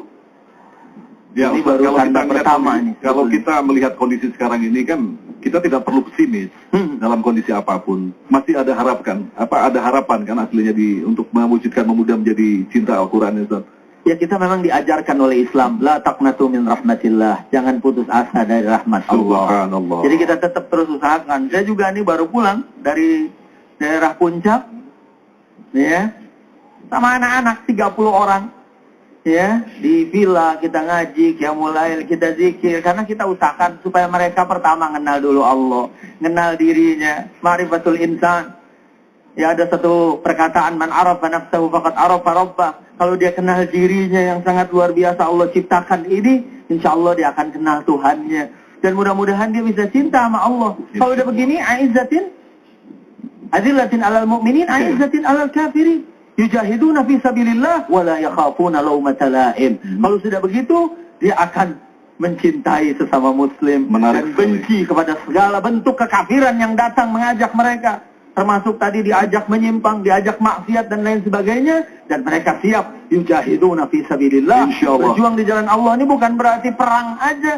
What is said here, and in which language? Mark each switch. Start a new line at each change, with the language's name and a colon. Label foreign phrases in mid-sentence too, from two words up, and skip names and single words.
Indonesian: Ya, ini Ustaz, baru tanda pertama ini. Kalau kita melihat kondisi sekarang ini kan kita tidak perlu pesimis dalam kondisi apapun. Masih ada ada harapan kan aslinya untuk mewujudkan pemuda menjadi cinta Al-Qur'an, Ustaz. Ya, kita memang diajarkan oleh Islam,
Arabic: لا تقنطوا من رحمة الله,
Indonesian: jangan putus asa dari rahmat Allah. Subhanallah. Jadi kita tetap terus usahakan. Saya juga nih baru pulang dari daerah Puncak, ya, sama anak-anak 30 orang, ya, di villa kita ngaji,
Arabic: قيام الليل,
Indonesian: kita zikir, karena kita usahakan supaya mereka pertama kenal dulu Allah, kenal dirinya,
Arabic: معرفة الإنسان.
Indonesian: Ya, ada satu perkataan,
Arabic: من عرف نفسه فقد عرف ربه.
Indonesian: Kalau dia kenal dirinya yang sangat luar biasa Allah ciptakan ini,
Arabic: إن شاء الله
Indonesian: dia akan kenal Tuhannya. Dan mudah-mudahan dia bisa cinta sama Allah. Kalau udah begini,
Arabic: أذلة على المؤمنين أعزة على الكافرين. يجاهدون في سبيل الله ولا يخافون لومة لائم.
Indonesian: Kalau sudah begitu, dia akan mencintai sesama muslim. Dan benci kepada segala bentuk kekafiran yang datang mengajak mereka. Termasuk tadi diajak menyimpang, diajak maksiat dan lain sebagainya. Dan mereka siap.
Arabic: يجاهدون في سبيل الله.
Indonesian: Berjuang di jalan Allah ini bukan berarti perang aja.